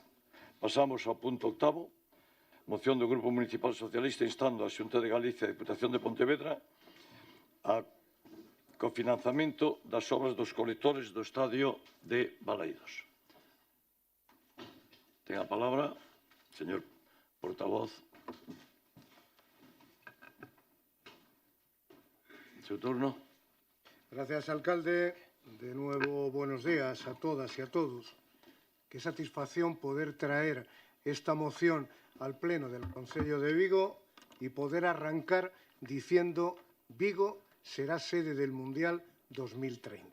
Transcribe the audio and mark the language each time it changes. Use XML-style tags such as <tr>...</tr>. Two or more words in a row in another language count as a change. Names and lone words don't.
<gl>Pasamos ao punto octavo. Moción do Grupo Municipal Socialista instando a Xunta de Galicia e a Diputación de Pontevedra a cofinanciamento das obras dos colectores do Estadio de Balaídos. Ten a palabra, señor portavoz.</gl> <es>Su turno. Gracias, alcalde. De nuevo, buenos días a todas y a todos. Qué satisfacción poder traer esta moción al Pleno del Concello de Vigo y poder arrancar diciendo Vigo será sede del Mundial 2030.</es>